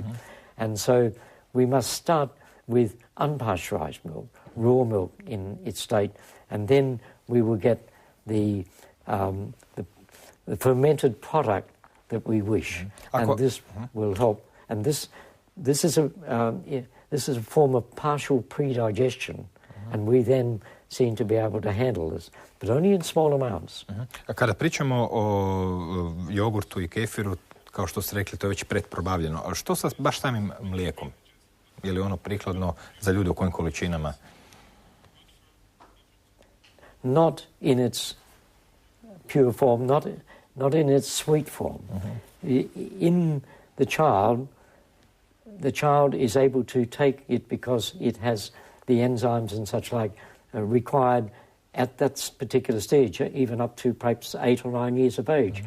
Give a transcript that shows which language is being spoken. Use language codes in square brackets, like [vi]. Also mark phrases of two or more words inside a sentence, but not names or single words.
[en] And so we must start with unpasteurized milk, raw milk in its state, and then we will get the fermented product that we wish, and this will help. And this is a form of partial predigestion, and we then seem to be able to handle this, but only in small amounts. [hr] A kada pričamo o jogurtu i kefiru, kao što ste rekli, to je već pretprobavljeno. A što sa baš samim mlijekom? Je li ono prikladno za ljude u kojim količinama? [en] Not in its pure form, not in its sweet form. In the child is able to take it because it has the enzymes and such like required at that particular stage, even up to perhaps 8 or 9 years of age.